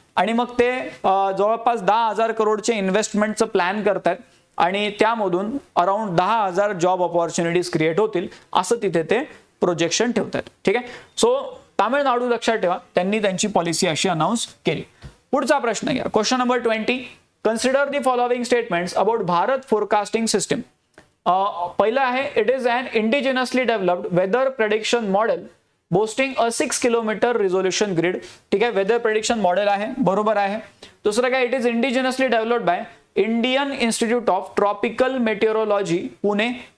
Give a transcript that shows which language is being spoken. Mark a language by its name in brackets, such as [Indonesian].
[Marathi] आणि मग ते जवळपास 10,000 करोडचे इन्व्हेस्टमेंटचं प्लॅन करतात आणि त्यामधून अराउंड 10,000 जॉब ऑपॉर्च्युनिटीज क्रिएट होतील असं तिथे ते प्रोजेक्शन ठेवतात. ठीक आहे, सो तामिळनाडू लक्षात ठेवा, त्यांनी त्यांची पॉलिसी अशी अनाउन्स केली. पुढचा प्रश्न घ्या, question number 20. [English] Consider the following statements about Bharat forecasting system. [Marathi] पहिलं आहे, [English] It is an indigenously developed weather prediction model boasting a 6 kilometre resolution grid. [Marathi] ठीक आहे, वेदर प्रेडिक्शन मॉडेल आहे, बरोबर आहे. दुसरं काय, [English] It is indigenously developed by Indian Institute of Tropical Meteorology Pune.